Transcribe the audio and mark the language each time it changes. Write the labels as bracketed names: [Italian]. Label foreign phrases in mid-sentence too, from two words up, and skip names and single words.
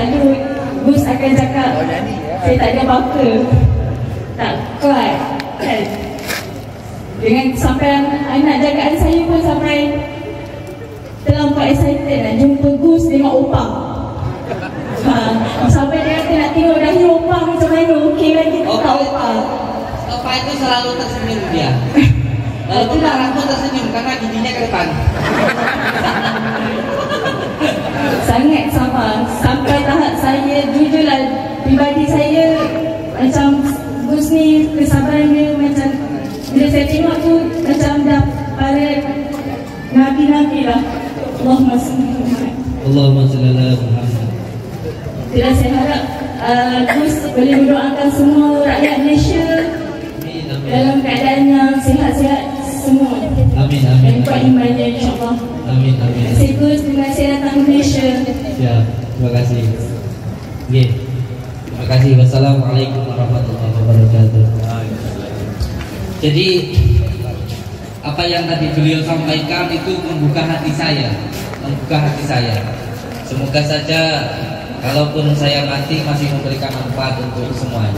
[Malay] Selalu Gus akan cakap saya tak ada apa-apa, tak kuat kan. Dengan sampai anak jagaan saya pun sampai terlampau excited nak jumpa Gus dengan Opang. Sampai dia kata nak tengok dahi Opang macam mana, okey lagi tak Opang. [Indonesian] Opang itu selalu tersenyum dia. Lalu orang pun tersenyum karena giginya ke depan. Sangat sama. [Malay] Sampai tahap saya, jujurlah pribadi saya, macam Gus ni kesabaran dia macam bila saya tengok tu macam dah para Nabi-Nabi lah. [Arabic] Allahumma salli ala Muhammad. [Malay] Jadi saya harap Gus boleh mendoakan semua rakyat Malaysia dalam keadaan yang sihat-sihat semua. Amin, amin. Dan kuat imannya insyaAllah. Amin, amin. Terima kasih Gus, terima kasih datang ke Malaysia. Ya, terima kasih. Okay. Terima kasih. [Arabic] Wassalamualaikum warahmatullahi wabarakatuh. [Indonesian] Jadi apa yang tadi beliau sampaikan itu membuka hati saya, Semoga saja kalaupun saya mati masih memberikan manfaat untuk semuanya.